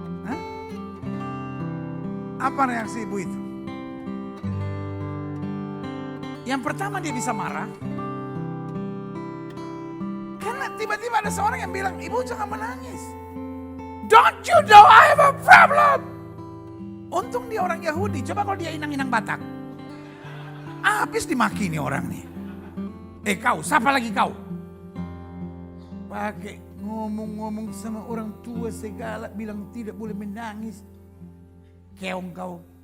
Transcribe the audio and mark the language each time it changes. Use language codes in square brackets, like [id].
[id] Hah? Apa reaksi ibu itu? Yang pertama dia bisa marah. Karena tiba-tiba ada seorang yang bilang, "Ibu jangan menangis. [en] Don't you know I have a problem?" [id] Untung dia orang Yahudi. Coba kalau dia inang-inang Batak. Habis dimaki nih orang nih. Kau, siapa lagi kau? Pakai ngomong-ngomong sama orang tua segala, bilang tidak boleh menangis. Keong kau.